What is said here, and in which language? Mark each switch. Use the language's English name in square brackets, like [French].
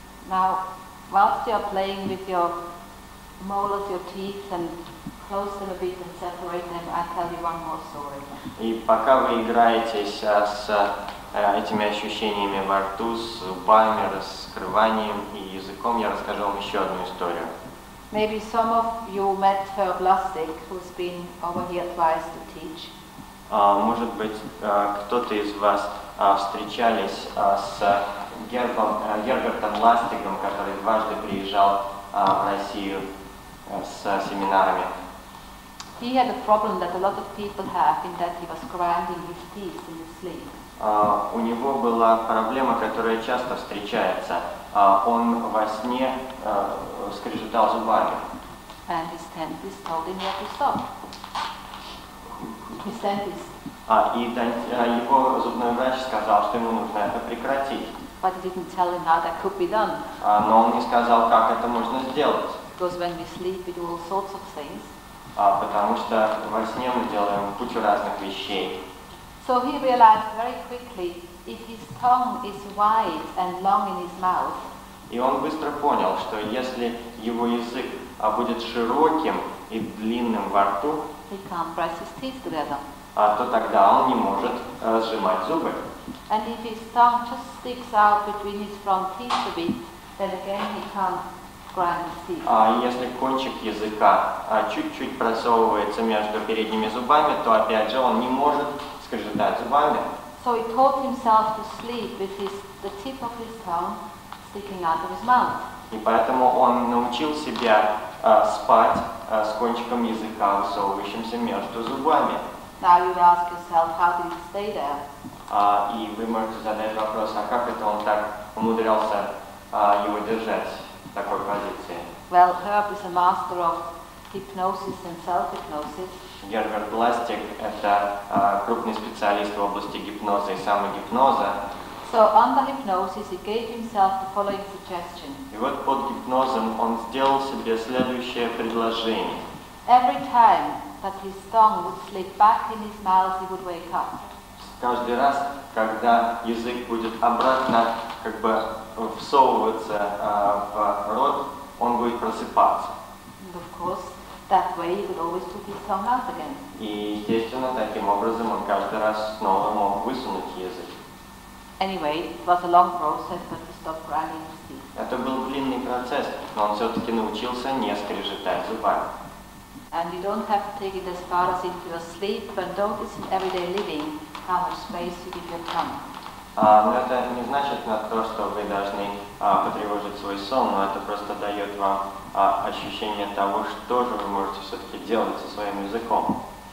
[English] Now, whilst you are playing with your molars, your teeth, and close them a bit and separate them, I'll tell you one more story. [Russian] И пока вы играетесь с этими ощущениями во рту, с зубами, раскрыванием и языком, я расскажу вам еще одну историю. [English] Maybe some of you met Herb Lustig, who's been over here twice to teach. [Russian] Может быть, кто-то из вас встречались с Гербертом Ластигом, который дважды приезжал в Россию с семинарами. [English] He had a problem that a lot of people have in that he was grinding his teeth in his sleep. [Russian] У него была проблема, которая часто встречается. Он во сне скрежетал зубами. [English] And his dentist told him he had to stop. His dentist. [Russian] И его зубной врач сказал, что ему нужно это прекратить. [English] But he didn't tell him how that could be done. [Russian] Но он не сказал, как это можно сделать. [English] Because when we sleep, we do all sorts of things. [Russian] Потому что во сне мы делаем кучу разных вещей. [English] So he realized very quickly, if his tongue is wide and long in his mouth, [Russian] и он быстро понял, что если его язык будет широким и длинным во рту, [English] he can't press his teeth together. [Russian] То тогда он не может сжимать зубы. [English] And if his tongue just sticks out between his front teeth a bit, then again he can't grind his teeth. [Russian] Если кончик языка чуть-чуть просовывается между передними зубами, то опять же он не может скрежетать зубами. [English] So he taught himself to sleep with the tip of his tongue sticking out of his mouth. [Russian] И поэтому он научил себя спать с кончиком языка, высовывающимся между зубами. [English] Now you ask yourself, how did he stay there? [Russian] И вы можете задать вопрос, как это он так умудрялся его держать в такой позиции? [English] Well, Herb is a master of hypnosis and self-hypnosis. [Russian] Герберт Ластиг – это крупный специалист в области гипноза и самогипноза. [English] So under hypnosis, he gave himself the following suggestion. [Russian] И вот под гипнозом он сделал себе следующее предложение. [English] Every time that his tongue would slip back in his mouth, he would wake up. [Russian] Каждый раз, когда язык будет обратно всовываться в рот, он будет просыпаться. [English] And of course, that way he would always put his tongue out again. [Russian] И, естественно, таким образом он каждый раз снова мог высунуть язык. [English] Anyway, it was a long process, but he stopped grinding his teeth. [Russian] Это был длинный процесс, но он все-таки научился не скрежетать зубами. [English] And you don't have to take it as far as into your sleep, but notice in everyday living how much space you give your tongue. [Russian] Но это не значит на то, что вы должны потревожить свой сон, но это просто дает вам ощущение того, что же вы можете все-таки делать со своим языком.